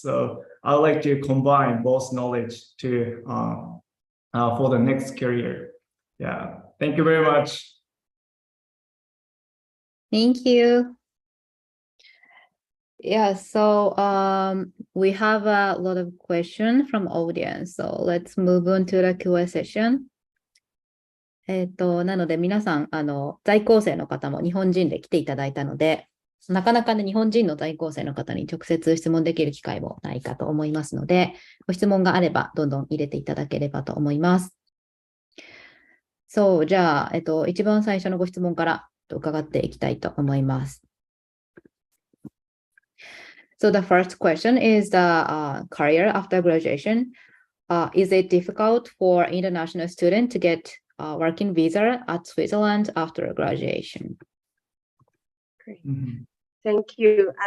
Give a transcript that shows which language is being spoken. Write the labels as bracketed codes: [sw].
[en] So I would like to combine both knowledge to for the next career. Yeah, thank you very much. Thank you. Yeah, so we have a lot of questions from audience. So let's move on to the Q&A session. [ja] なので皆さん、在校生の方も日本人で来ていただいたので、なかなかね、日本人の在校生の方に直接質問できる機会もないかと思いますので、ご質問があればどんどん入れていただければと思います。そう、じゃあ、一番最初のご質問から伺っていきたいと思います。 [en] So the first question is the career after graduation. Is it difficult for international students to get a working visa at Switzerland after graduation? Great. Thank you.